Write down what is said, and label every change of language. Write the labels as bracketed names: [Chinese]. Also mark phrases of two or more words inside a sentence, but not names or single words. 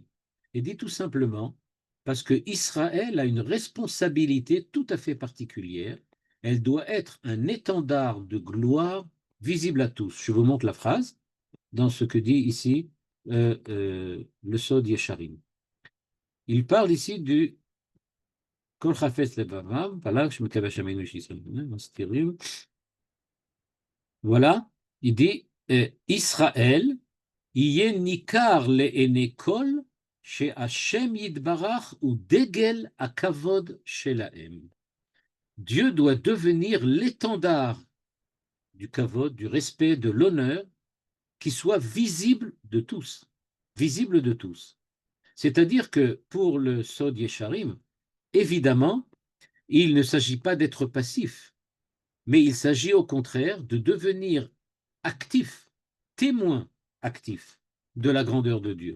[French] Et dit tout simplement parce que Israël a une responsabilité tout à fait particulière. Elle doit être un étendard de gloire visible à tous. Je vous montre la phrase dans ce que dit ici le Sod Yesharim. Il parle ici du [Hebrew] כל חפץ לבביו, [French] voilà, je me cache voilà, il dit Israël, [Hebrew] יהיה ניכר לעיני כל שהשם יתברך הוא דגל הכבוד שלהם. [French] Dieu doit devenir l'étendard du kavod, du respect, de l'honneur qui soit visible de tous. Visible de tous. C'est-à-dire que pour le Sod Yesharim, évidemment, il ne s'agit pas d'être passif, mais il s'agit au contraire de devenir actif, témoin actif de la grandeur de Dieu.